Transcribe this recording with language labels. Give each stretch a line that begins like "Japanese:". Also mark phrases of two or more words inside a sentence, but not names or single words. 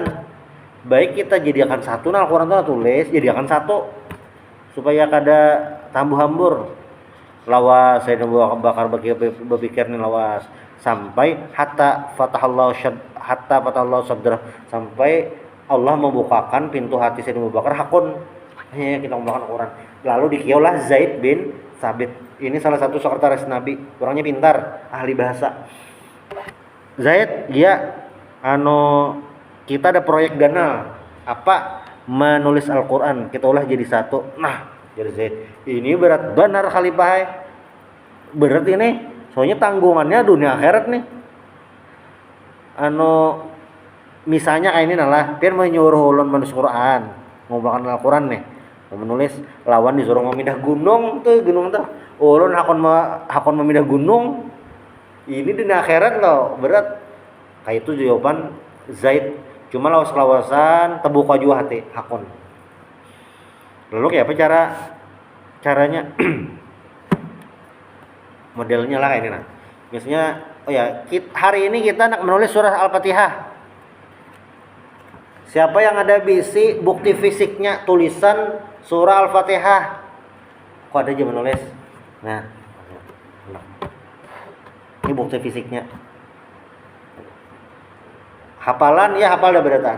Banjar: Baik kita jadikan satu, nah Al-Quran itu tulis jadikan satu supaya kada tambuh hambur. Lawas Sayyidina Abu Bakar berpikir nih lawas sampai
Arabic: hatta fatahallahu sadra,
Banjar: sampai Allah membukakan pintu hati Sayyidina Abu Bakar hakun, hanya kita membacakan Al-Quran. Lalu dikiaulah Zaid bin Sabit, ini salah satu sekretaris Nabi, orangnya pintar, ahli bahasa. Zaid dia kita ada proyek ganal apa menulis Al-Quran, kita ulah jadi satu. Nah jadi Zaid, ini berat benar khalifah. Berat ini, soalnya tanggungannya dunia akhirat nih. Misalnya kayak ini nalah, dia menyuruh ulun menulis Quran, ngomongkan Al-Quran nih, mau menulis lawan disuruh memindah gunung tuh, ulun hakon memindah gunung. Ini dunia akhirat loh, berat. Kayak itu jawaban Zaid. Cuma lawas-lawasan terbuka juga hati hakon. Lalu kayak apa caranya? Modelnya lah kayak ini nah. Misalnya, hari ini kita nak menulis surah Al-Fatihah. Siapa yang ada bukti fisiknya tulisan surah Al-Fatihah? Kok ada aja menulis? Nah, ini bukti fisiknya. Hafalan ya hafal dah berataan.